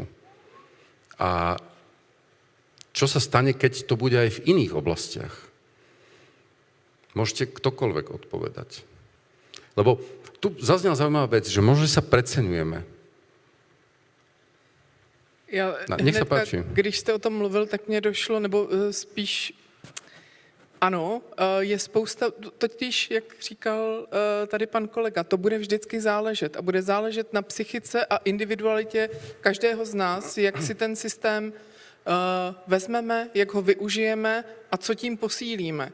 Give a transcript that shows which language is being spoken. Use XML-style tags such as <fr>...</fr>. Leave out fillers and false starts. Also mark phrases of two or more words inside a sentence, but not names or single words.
<sk>A čo sa stane, keď to bude aj v iných oblastiach? Môžete ktokoľvek odpovedať. Lebo tu zaznela zaujímavá vec, že možno sa preceňujeme. Nech sa páči.</sk> <cs>Když jste o tom mluvil, tak mě došlo, nebo spíš ano, je spousta, totiž, jak říkal tady pan kolega, to bude vždycky záležet a bude záležet na psychice a individualitě každého z nás, jak si ten systém vezmeme, jak ho využijeme a co tím posílíme.</cs>